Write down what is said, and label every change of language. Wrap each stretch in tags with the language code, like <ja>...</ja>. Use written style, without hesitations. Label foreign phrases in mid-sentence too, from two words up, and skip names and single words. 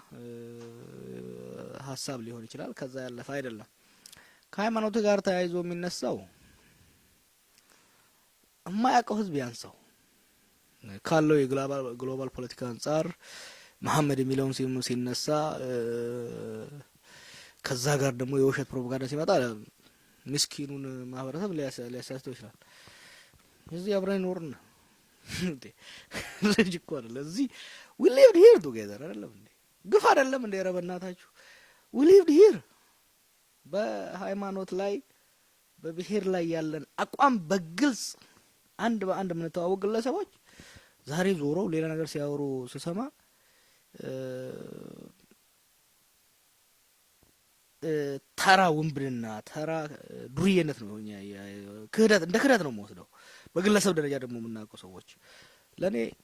<am>ሀሳብ ሊሆን ይችላል። ከዛ ያለፈ አይደለም። ከሃይማኖት ጋር ተያይዞ የሚነሳው የማያውቀው ህዝብ ያንሳው ካለው የግሎባል ፖለቲካ አንጻር መሐመድ የሚለውን ሲነሳ ከዛ ጋር ደግሞ የውሸት ፕሮፓጋንዳ ሲመጣ ምስኪኑን ማህበረሰብ ሊያሳስተው ይችላል። እዚህ አብረን ኖርን እንዴ ልጅ እኮ አይደለ እዚህ</am> <en>we lived here together</en> <am>አይደለም እንዴ ግፍ አይደለም እንዴ ረበናታችሁ</am> <en>we lived here</en> <am>በሃይማኖት ላይ በብሔር ላይ ያለን አቋም በግልጽ አንድ በአንድ የምንተዋወቅ ግለሰቦች ዛሬ ዞረው ሌላ ነገር ሲያወሩ ስሰማ ተራ ውንብድና ተራ ዱርዬነት ነው ክህደት እንደ ክህደት ነው የምወስደው። በግለሰብ ደረጃ ደግሞ የምናውቀው ሰዎች ለኔ</am>